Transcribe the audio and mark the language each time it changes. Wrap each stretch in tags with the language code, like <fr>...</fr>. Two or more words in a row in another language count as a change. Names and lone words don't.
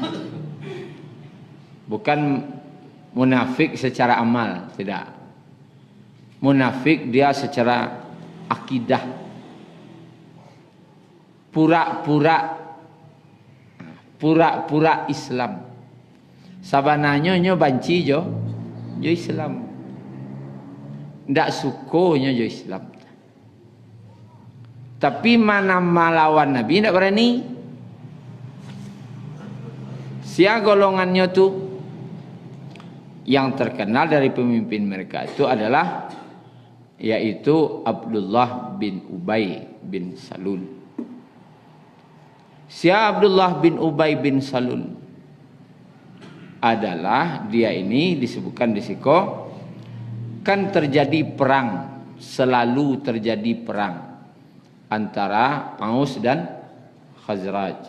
<id>Bukan munafik secara amal, tidak. Munafik dia secara akidah. Pura-pura Islam.</id> <min>Sabananya nyo banci jo Islam. Ndak sukonya jo Islam.</min> <id>Tapi mana melawan Nabi ndak berani. Sia golongannya tu yang terkenal dari pemimpin mereka itu adalah yaitu Abdullah bin Ubay bin Salul. Sia Abdullah bin Ubay bin Salul adalah dia ini disebutkan di siko kan terjadi perang, selalu terjadi perang antara Aus dan Khazraj.</id>